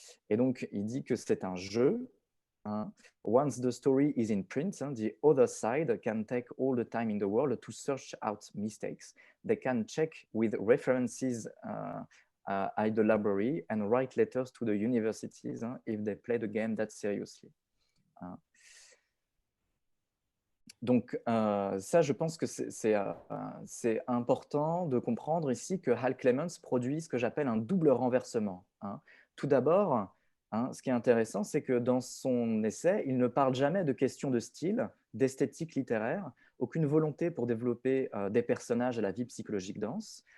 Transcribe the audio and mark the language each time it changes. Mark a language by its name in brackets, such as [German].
[French] Et donc, il dit que c'est un jeu. Hein. [English] Once the story is in print, the other side can take all the time in the world to search out mistakes. They can check with references at the library and write letters to the universities if they play the game that seriously. [French] Donc, ça, je pense que c'est important de comprendre ici que Hal Clements produit ce que j'appelle un double renversement. Hein. Tout d'abord, hein, ce qui est intéressant, c'est que dans son essai, il ne parle jamais de questions de style, d'esthétique littéraire, aucune volonté pour développer des personnages à la vie psychologique dense.